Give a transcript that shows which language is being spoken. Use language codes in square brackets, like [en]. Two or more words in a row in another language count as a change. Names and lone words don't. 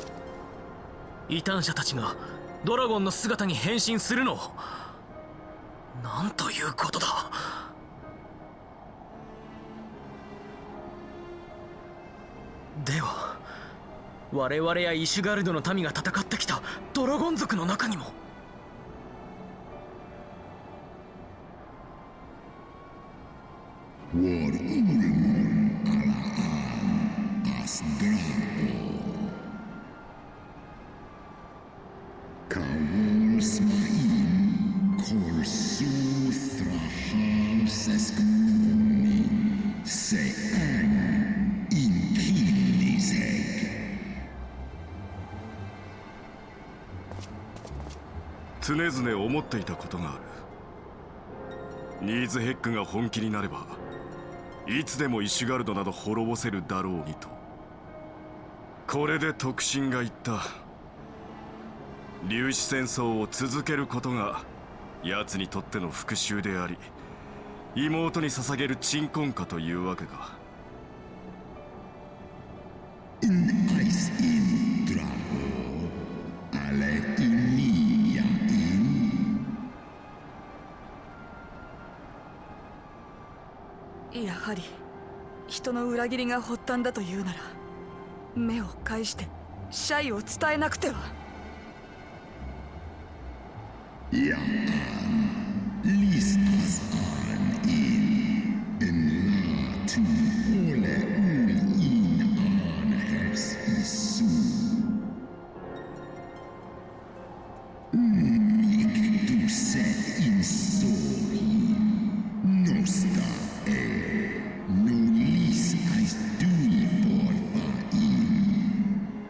[ja] 異端者たちがドラゴンの姿に変身するのを。なんということだ。では我々やイシュガルドの民が戦ってきたドラゴン族の中にも。 Wyrm as Drago. Kawol smaim korsu thrahal seskmoni seang in kilis heg. 常々思っていたことがある。ニーズヘックが本気になればいつでもイシュガルドなど滅ぼせるだろうにと。これで特進が言った。粒子戦争を続けることが奴にとっての復讐であり、妹に捧げる鎮魂歌というわけか。 In ice in Drago, ale inia in. やはり人の裏切りが発端だというなら、目を返してシャイを伝えなくては。 Ja, lies as an in la tu ole in an hers isu. Mik du set in sori, nosta no lis as dui for va in.